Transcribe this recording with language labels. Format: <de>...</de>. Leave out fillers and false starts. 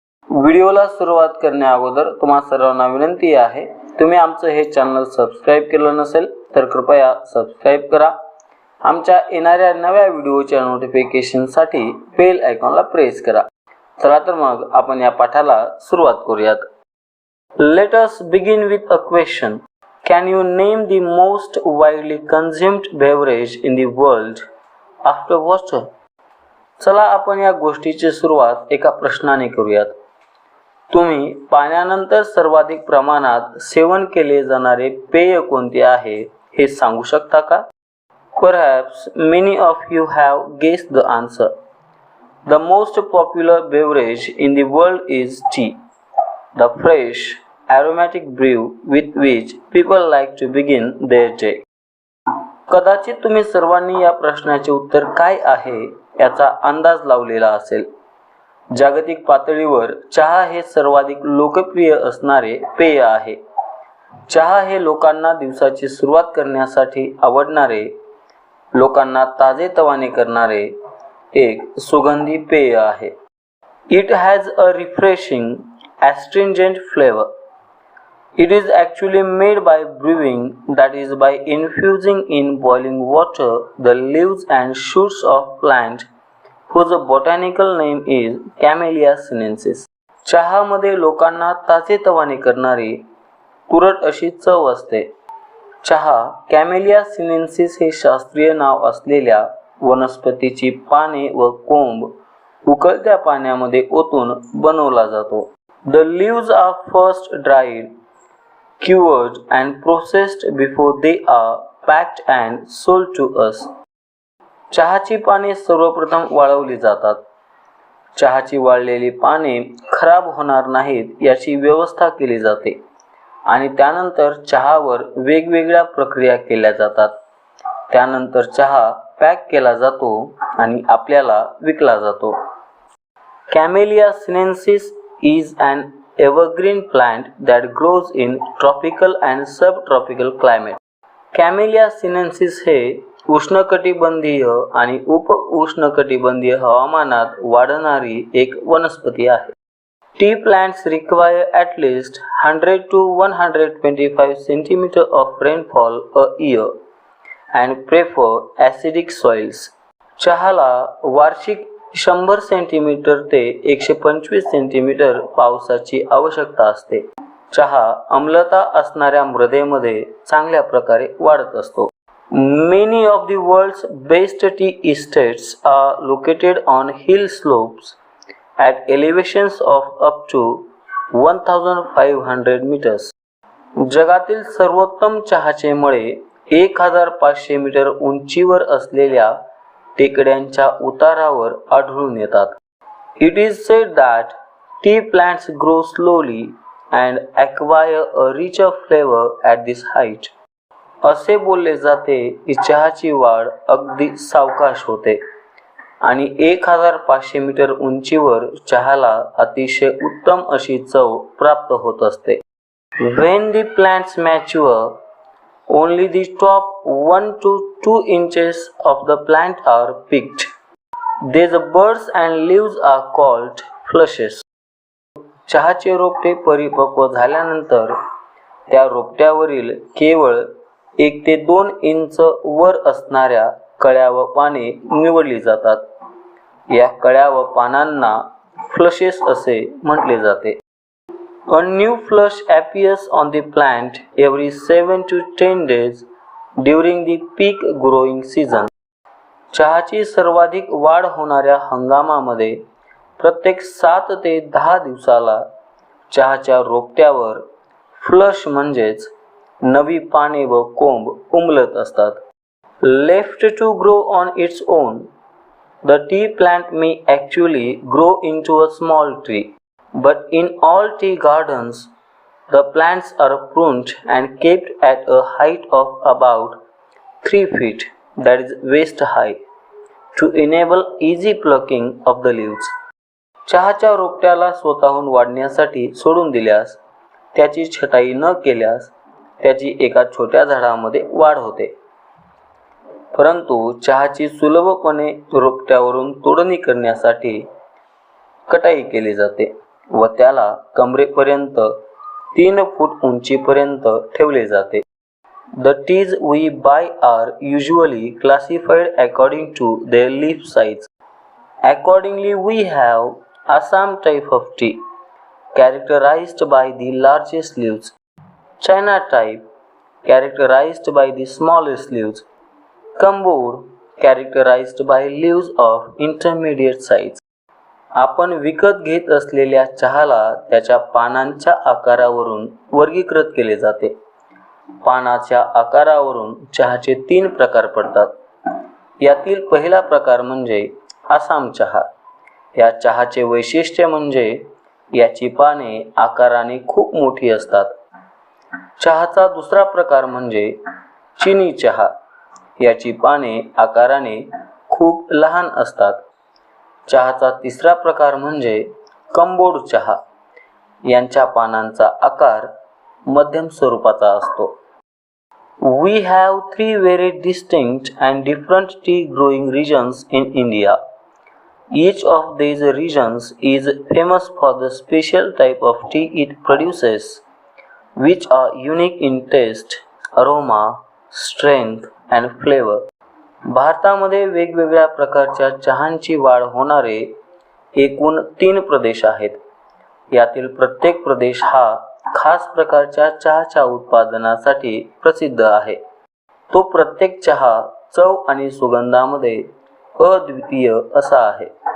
<mr>व्हिडिओला सुरुवात करण्या अगोदर तुम्हा सर्वांना विनंती आहे, तुम्ही आमचं हे चॅनल सबस्क्राईब केलं नसेल तर कृपया सबस्क्राईब करा. आमच्या येणाऱ्या नव्या व्हिडिओच्या नोटिफिकेशनसाठी बेल आयकॉनला प्रेस करा. चला तर मग आपण या पाठाला सुरुवात करूयात.</mr> <en>Let us begin with a question. Can you name the most widely consumed beverage in the world after water?</en> <mr>चला आपण या गोष्टीची सुरुवात एका प्रश्नाने करूयात. तुम्ही पाण्यानंतर सर्वाधिक प्रमाणात सेवन केले जाणारे पेय कोणते आहे हे सांगू शकता का?</mr> <en>Perhaps many of you have guessed the answer. The most popular beverage in the world is tea. The fresh, aromatic brew with which people like to begin their day.</en> <mr>कदाचित तुम्ही सर्वांनी या प्रश्नाचे उत्तर काय आहे याचा अंदाज लावलेला असेल. जागतिक पातळीवर चहा हे सर्वाधिक लोकप्रिय असणारे पेय आहे. चहा हे लोकांना दिवसाची सुरुवात करण्यासाठी आवडणारे, लोकांना ताजेतवाने करणारे एक सुगंधी पेय आहे.</mr> <en>It has a refreshing, astringent flavor. It is actually made by brewing, that is by infusing in boiling water the leaves and shoots of plant whose botanical name is Camellia sinensis.</en> <mr>चहामध्ये लोकांना ताजेतवाने करणारी तुरट अशी चव असते. चहा camellia sinensis हे शास्त्रीय नाव असलेल्या वनस्पतीची पाने व कोंब उकळत्या पाण्यामध्ये ओतून बनवला जातो.</mr> <en>The leaves are first dried, cured and processed before they are packed and sold to us.</en> <mr>चहाची पाने सर्वप्रथम वाळवली जातात. चहाची वाळलेली पाने खराब होणार नाहीत याची व्यवस्था केली जाते आणि त्यानंतर चहावर वेगवेगळ्या प्रक्रिया केल्या जातात. त्यानंतर चहा पॅक केला जातो आणि आपल्याला विकला जातो.</mr> <en>Camellia sinensis is an evergreen plant that grows in tropical and subtropical climate.</en> <mr>Camellia sinensis हे उष्णकटिबंधीय आणि उप-उष्णकटिबंधीय हवामानात वाढणारी एक वनस्पती आहे.</mr> <en>Tea plants require at least 100 to 125 cm of rainfall a year and prefer acidic soils.</en> <mr>चहाला वार्षिक 100 सेंटीमीटर ते 125 सेंटीमीटर पावसाची आवश्यकता असते. चहा आम्लता असणाऱ्या मृदेमध्ये चांगल्या प्रकारे वाढत असतो.</mr> <en>Many of the world's best tea estates are located on hill slopes at elevations of up to 1500 meters.</en> <mr>जगातील सर्वोत्तम चहाचे मळे 1500 मीटर उंचीवर असलेल्या टेकड्यांच्या उतारावर आढळून येतात.</mr> <en>It is said that tea plants grow slowly and acquire a richer flavor at this height.</en> <mr>असे बोलले जाते की चहाची वाढ अगदी सावकाश होते आणि 1500 मीटर उंचीवर चहाला अतिशय उत्तम अशी चव प्राप्त होत असते.</mr> <en>When the plants mature, only the top 1 to 2 inches of the plant are picked. These buds and leaves are called flushes.</en> <mr>चहाचे रोपटे परिपक्व झाल्यानंतर त्या रोपट्यावरील केवळ 1 ते 2 इंच वर असणाऱ्या कळ्या व पाने निवडली जातात. या कळ्या व पानांना फ्लशेस असे म्हटले जाते.</mr> <en>A new flush appears on the plant every 7 to 10 days during the peak growing season.</en> <mr>चहाची सर्वाधिक वाढ होणाऱ्या हंगामामध्ये प्रत्येक 7 ते 10 दिवसाला चहाच्या रोपट्यावर फ्लश म्हणजेच नवी पाने व कोंब उमलत असतात.</mr> <en>Left to grow on its own, the tea plant may actually grow into a small tree, but in all tea gardens, the plants are pruned and kept at a height of about 3 feet, that is waist high, to enable easy plucking of the leaves.</en> <mr>चहाच्या रोपट्याला स्वतःहून वाढण्यासाठी सोडून दिल्यास, त्याची छटाई न केल्यास त्याची एका छोट्या झाडामध्ये वाढ होते. परंतु चहाची सुलभपणे रोपट्यावरून तोडणी करण्यासाठी कटाई केली जाते व त्याला कमरेपर्यंत 3 फूट उंचीपर्यंत ठेवले जाते.</mr> <en>The teas we buy are usually classified according to their leaf size. Accordingly, we have Assam type of tea, characterized by the largest leaves, China type, characterized by the smallest leaves, Kambur, characterized by leaves of intermediate size.</en> <mr>आपण विकत घेत असलेल्या चहाला त्याच्या पानांच्या आकारावरून वर्गीकृत केले जाते. पानाच्या आकारावरून चहाचे 3 प्रकार पडतात. यातील पहिला प्रकार म्हणजे आसाम चहा. या चहाचे वैशिष्ट्य म्हणजे याची पाने आकाराने खूप मोठी असतात. चहाचा दुसरा प्रकार म्हणजे चिनी चहा. याची पाने आकाराने खूप लहान असतात. चहाचा तिसरा प्रकार म्हणजे कंबोड चहा. यांच्या पानांचा आकार मध्यम स्वरूपाचा असतो.</mr> <en>We have 3 very distinct and different tea growing regions in India. Each of these regions is famous for the special type of tea it produces, which are unique in taste, aroma, strength and flavor.</en> <mr>भारतामध्ये वेगवेगळ्या प्रकारच्या चहांची वाढ होणारे एकूण 3 प्रदेश आहेत. यातील प्रत्येक प्रदेश हा खास प्रकारच्या चहाच्या उत्पादनासाठी प्रसिद्ध आहे. तो प्रत्येक चहा चव आणि सुगंधामध्ये अद्वितीय असा आहे.</mr>